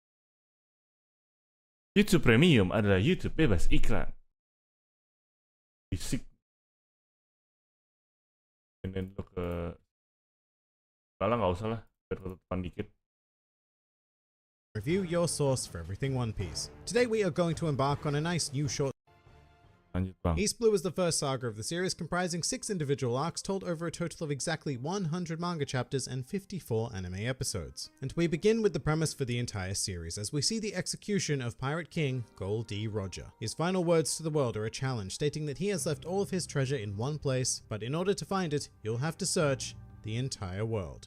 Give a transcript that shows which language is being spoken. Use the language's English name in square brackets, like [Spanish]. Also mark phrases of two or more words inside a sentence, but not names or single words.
[Indonesian] YouTube Premium adalah YouTube bebas iklan. Fisik. Ini untuk ke... Kalau nggak usah lah, biar ketutupan dikit. [English] Review your source for everything One Piece. Today we are going to embark on a nice new short. [Indonesian] Lanjut bang. [English] East Blue is the first saga of the series, comprising 6 individual arcs told over a total of exactly 100 manga chapters and 54 anime episodes. And we begin with the premise for the entire series, as we see the execution of Pirate King Gol D. Roger. His final words to the world are a challenge, stating that he has left all of his treasure in one place, but in order to find it, you'll have to search the entire world.